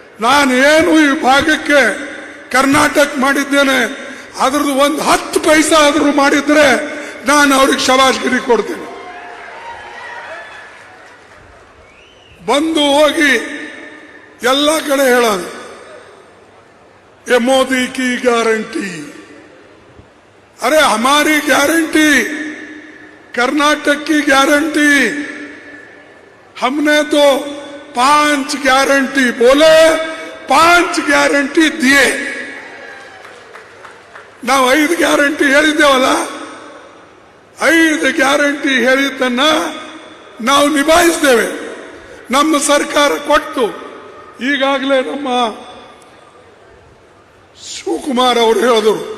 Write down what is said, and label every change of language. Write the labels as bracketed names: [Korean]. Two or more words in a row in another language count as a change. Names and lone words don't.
[Kannada] ನಾನು ಏನು ಈ ಭಾಗಕ್ಕೆ ಕರ್ನಾಟಕ ಮಾಡಿದ್ದೇನೆ. ಅದ್ರದ್ದು ಒಂದು 10 ಪೈಸಾ ಆದ್ರೂ ಮಾಡಿದ್ರೆ ನಾನು ಅವ್ರಿಗೆ ಶಬಾಷ್ಗಿರಿ ಕೊಡ್ತೇನೆ. ಬಂದು ಹೋಗಿ ಎಲ್ಲ ಕಡೆ ಹೇಳೋದು [Hindi] ये मोदी की गारंटी. अरे हमारी गारंटी, कर्नाटक की गारंटी. हमने तो 5 गारंटी बोले, 5 गारंटी दिए. [Kannada] ನಾವು 5 ಗ್ಯಾರಂಟಿ ಹೇಳಿದ್ದೇವಲ್ಲ, 5 ಗ್ಯಾರಂಟಿ ಹೇಳಿದ್ದನ್ನ ನಾವು ನಿಭಾಯಿಸಿದ್ದೇವೆ. ನಮ್ಮ ಸರ್ಕಾರ ಕೊಟ್ಟು ಈಗಾಗಲೇ ನಮ್ಮ ಶಿವಕುಮಾರ್ ಅವರು ಹೇಳಿದರು,